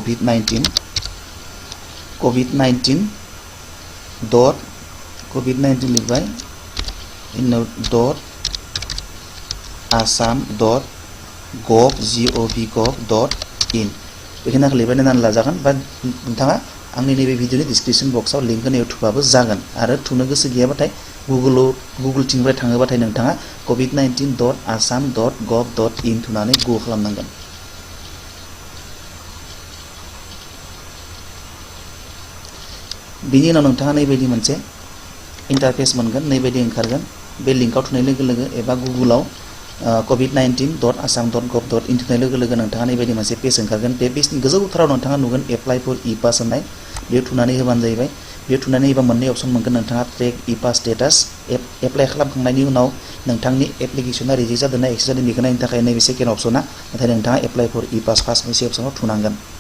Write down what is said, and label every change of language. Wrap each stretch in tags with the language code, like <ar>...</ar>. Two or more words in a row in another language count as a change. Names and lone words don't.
<brx>COVID-19 लिरबाय इनाव .assam.gov.in बेखिनिखौ लिरबाय नायनानै लाजागोन बा नोंथाङा आंनि नैबे भिडिअनि डिसक्रिपसन बक्सआव लिंक होनायाव थुबाबो जागोन आरो थुनो गोसो गैयाबाथाय गुगोल टिमनिफ्राय थाङोबाथाय नोंथाङा covid19.assam.gov.in थुनानै गो खालामनांगोन बिनि उनाव नोंथाङा नैबायदि मोनसे इन्टारफेस मोनगोन नैबायदि ओंखारगोन बे लिंकआव थुनाय लोगो लोगो एबा गुगोलाव covid19.assam.gov.in थुनाय लोगो लोगो नोंथाङा नैबायदि मोनसे पेज ओंखारगोन बे पेजनि गोजौथाराव नोंथाङा नुगोन</brx> <en>apply for Epass</en> <brx>होननाय बेयाव थुनानै होबानो जाहैबाय बेयाव थुनानै होबा मोननै अपसन मोनगोन नोंथाङा</brx> <en>track Epass status</en> <brx>एप्लाइ खालामखांनायनि उनाव नोंथांनि एप्लिकेसना रिजेक्ट जादोंना एक्सेप्ट जादों बेखौ नायनो थाखाय नैबे सेकेन्ड अपसना नाथाय नोंथाङा</brx> <en>apply for Epass</en> <brx>फार्स्ट मोनसे अपसनाव थुनांगोन</brx>